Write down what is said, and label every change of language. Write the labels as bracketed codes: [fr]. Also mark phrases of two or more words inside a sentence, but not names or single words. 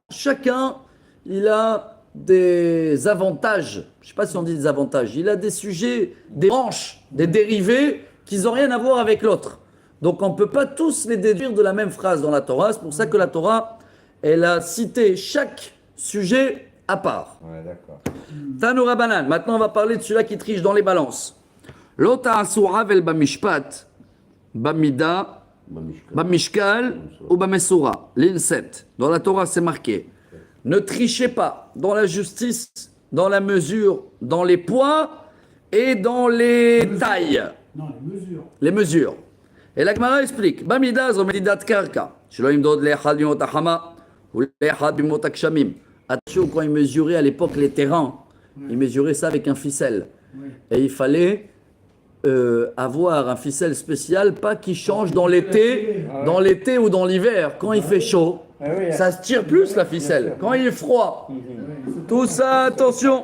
[fr] Chacun, il a des avantages, je ne sais pas si on dit des avantages, il a des sujets, des branches, des dérivés qui n'ont rien à voir avec l'autre. Donc on ne peut pas tous les déduire de la même phrase dans la Torah, c'est pour ça que la Torah, elle a cité chaque sujet à part. Ouais, d'accord. [arc] תנו רבנן, [fr] maintenant on va parler de celui-là qui triche dans les balances. [he] לא תעשו עול במשפט, במדה, במשקל ובמשורה, ligne 7. [fr] Dans la Torah c'est marqué. Ne trichez pas dans la justice, dans la mesure, dans les poids et dans les tailles. Non, les mesures. Les mesures. Et la Gemara explique. [he] במדה זו מדידת קרקע. שלא ימדוד לאחד בימות החמה ולאחד בימות הגשמים. [fr] Attention, quand ils mesuraient à l'époque les terrains, ils mesuraient ça avec un ficelle. Et il fallait avoir un ficelle spécial, pas qui change dans l'été ou dans l'hiver. Quand il fait chaud, ça se tire plus la ficelle. Quand il est froid, tout ça, attention.